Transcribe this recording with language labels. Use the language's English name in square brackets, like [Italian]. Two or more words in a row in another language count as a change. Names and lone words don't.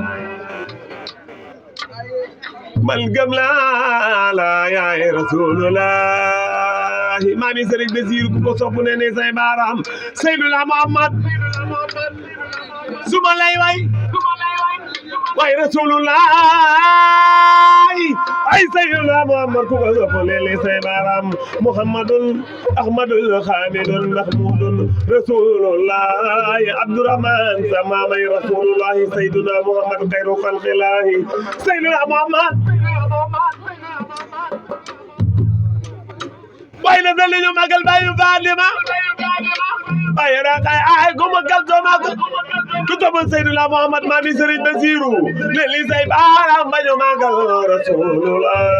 [Wolof] man gëm laa la yaay Rasulullahi maami Serigne Bassirou ku ko sopp ne ne say baaraam Sayyiduna Muhammad suma lay way Rasulullahi ay Sayyiduna Muhammad ku ko sopp ne ne say baaraam Muhammadun Ahmadul Hamidun Mahmudun Rasulullahi Abdurrahman samamay Rasulullahi Sayyiduna Muhammad [Arabic] خير خلق الله [Wolof] Sayyiduna Muhammad way na dal ñu magal bayu Fatima ay rakay ay ko magal do magal ku to Sayyiduna Muhammad ma bi Serigne Bassirou le li say baram bañu magal Rasulullah